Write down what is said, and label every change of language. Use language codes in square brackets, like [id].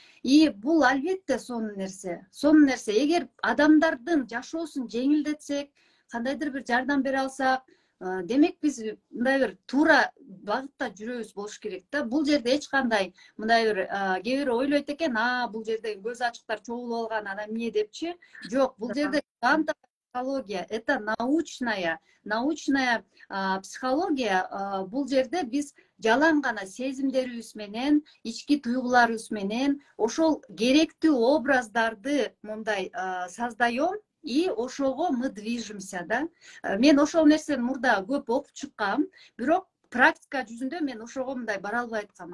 [ky] И бул албетте сонун нерсе. Сонун нерсе. Эгер адамдардын жашоосун жеңилдетсек, кандайдыр бир жардам бере алсак, демек биз мындай бир туура багытта жүрөбүз болуш керек да. Бул жерде эч кандай мындай бир кээ бирөө ойлойт экен, бул жерде көз ачыктар чогулуп алган, анан эмне депчи. Жок, бул жерде [ru] квантовая психология, это научная психология. [ky] Бул жерде биз жалаң гана сезимдерибиз менен, ички туйгуларыбыз менен ошол керектүү образдарды мындай [ru] создаем. [ky] И ошого [ru] мы движемся, да. [ky] Мен ошол нерсени мурда көп окуп чыккам, бирок практика жүзүндө мен ошого мындай бара албай аткам.